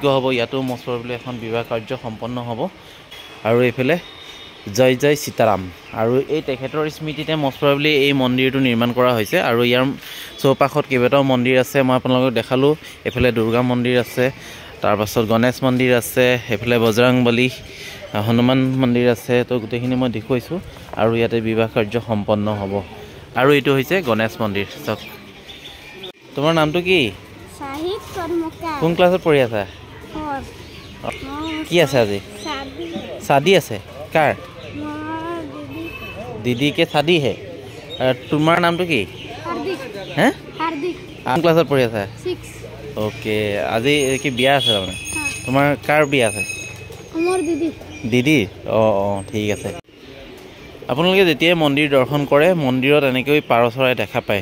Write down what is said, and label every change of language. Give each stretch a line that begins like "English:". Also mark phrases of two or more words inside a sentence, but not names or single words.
Assamese: হ'ব ইয়াতো মছৰ বুলি এখন বিবাহ কাৰ্য সম্পন্ন হ'ব আৰু এফালে জয় জয় সীতাৰাম আৰু এই তেখেতৰ স্মৃতিতে মছৰ বুলি এই মন্দিৰটো নিৰ্মাণ কৰা হৈছে আৰু ইয়াৰ চৌপাশত কেইবাটাও মন্দিৰ আছে মই আপোনালোকক দেখালো এফালে দুৰ্গা মন্দিৰ আছে তাৰ পাছত গণেশ মন্দিৰ আছে এফালে বজৰংবলী হনুমান মন্দিৰ আছে তো গোটেইখিনি মই দেখুৱাইছো আৰু ইয়াতে বিবাহ কাৰ্য সম্পন্ন হ'ব আৰু এইটো হৈছে গণেশ মন্দিৰ চাওক তোমাৰ নামটো কি সাহিত কৰ্মকাৰ কোন ক্লাছত পঢ়ি আছা কি আছে আজি शादी আছে কাৰ
Hindi: दीदी के शादी है
Assamese: তোমাৰ নামটো কি হাৰ্দিক হে হাৰ্দিক কোন ক্লাছত পঢ়ি আছা 6 ওকে আজি কি বিয়া আছে মানে তোমাৰ কাৰ বিয়া আছে মোৰ দিদি অ ঠিক আছে আপোনালোকে যেতিয়া মন্দিৰ দৰ্শন কৰে মন্দিৰত এনেকৈ পাৰ চৰাই দেখা পায়